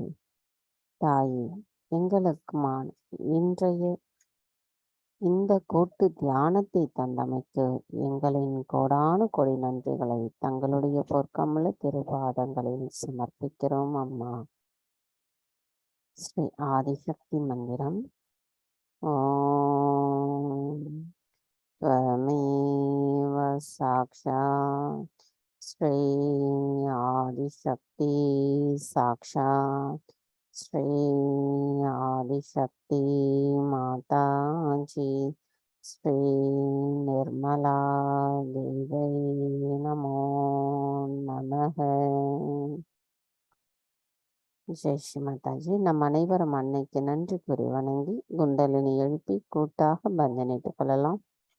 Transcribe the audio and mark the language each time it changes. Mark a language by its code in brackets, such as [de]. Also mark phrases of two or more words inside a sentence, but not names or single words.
[ta] தாயே, எங்களுக்கு இன்றைய இந்த கூட்டு தியானத்தை தந்தமைக்கு எங்களின் கோடானு கோடி நன்றிகளை தங்களுடைய பொற்கமல திருபாதங்களில் சமர்ப்பிக்கிறோம் அம்மா. ஸ்ரீ ஆதிசக்தி மந்திரம். [sa] ஓம் त्वमेव साक्षात् श्री आदिशक्ति साक्षात् श्री आदिशक्ति माता जी श्री निर्मला देवी नमो नमः. [ta] ஜெய் ஸ்ரீ மாதாஜி. நம் அனைவரும் அன்னைக்கு நன்றி கூறி வணங்கி குண்டலினி எழுப்பி கூட்டாக பந்தனிட்டுக் கொள்ளலாம்.